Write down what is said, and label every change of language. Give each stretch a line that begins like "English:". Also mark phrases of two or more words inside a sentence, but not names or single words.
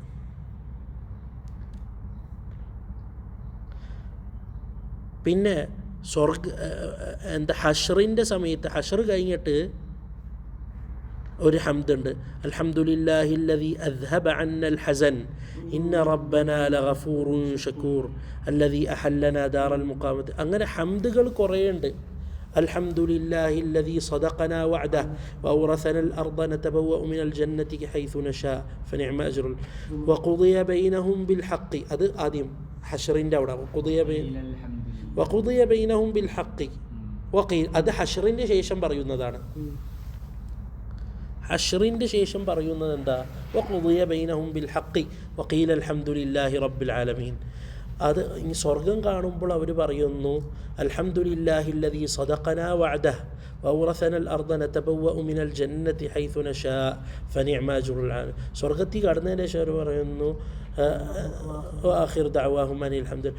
Arabic: പിന്നെ ഹഷ്റിൻ്റെ സമയത്ത്, ഹഷ്ർ കഴിഞ്ഞിട്ട് ഒരു ഹംദുണ്ട്. الحمد لله الذي أذهب عنا الحزن إن ربنا لغفور شكور الذي أحلنا دار المقامة.
Malayalam: അങ്ങനെ ഹംദുകൾ കുറേ ഉണ്ട്.
Arabic: الحمد لله الذي صدقنا وعده وأورثنا الأرض نتبوأ من الجنة حيث نشاء فنعم أجر وقضي بينهم بالحق
Malayalam: അത് ആദ്യം ഹഷറിൻ്റെ അവിടെ
Arabic: وقضي بينهم بالحق وقيل
Malayalam: അത് ഹഷറിൻ്റെ ശേഷം പറയുന്നതാണ്. ഹഷറിൻ്റെ ശേഷം പറയുന്നത് എന്താ?
Arabic: وقضي بينهم بالحق وقيل الحمد لله رب العالمين.
Malayalam: അത് ഈ സ്വർഗം കാണുമ്പോൾ അവർ പറയുന്നു
Arabic: الحمد لله الذي صدقنا وعده وأورثنا الأرض نتبوأ من الجنة حيث نشاء فنعم أجر العاملين.
Malayalam: സ്വർഗത്തിൽ കടന്നതിന് ശേഷം അവർ പറയുന്നു
Arabic: آخر دعواهم أن الحمد لله.